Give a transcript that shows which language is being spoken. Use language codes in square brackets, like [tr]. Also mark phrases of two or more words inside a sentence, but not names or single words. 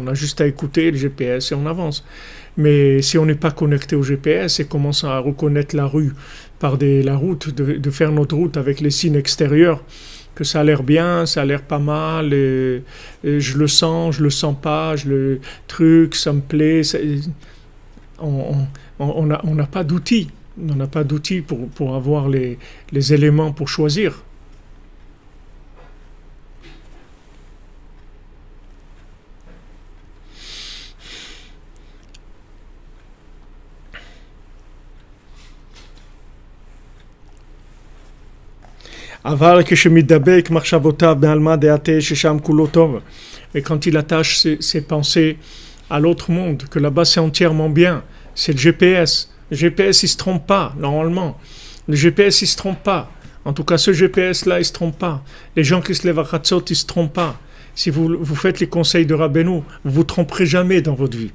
[fr] On a juste à écouter le GPS et on avance. Mais si on n'est pas connecté au GPS et commence à reconnaître la rue la route, de faire notre route avec les signes extérieurs, que ça a l'air bien, ça a l'air pas mal, et je le sens pas, le truc, ça me plaît. On n'a pas d'outils. On n'a pas d'outils pour avoir les éléments pour choisir. [he] אבל כשמדבק מחשבותיו בעלמא דעתה ששם כולו טוב, [fr] et quand il attache ses pensées à l'autre monde, que là-bas c'est entièrement bien, c'est le GPS. Le GPS il se trompe pas, normalement. Le GPS il se trompe pas. En tout cas, ce GPS-là, il se trompe pas. Les gens qui se lèvent à Chatzot, ils se trompent pas. Si vous faites les conseils de Rabbeinu, vous vous tromperez jamais dans votre vie.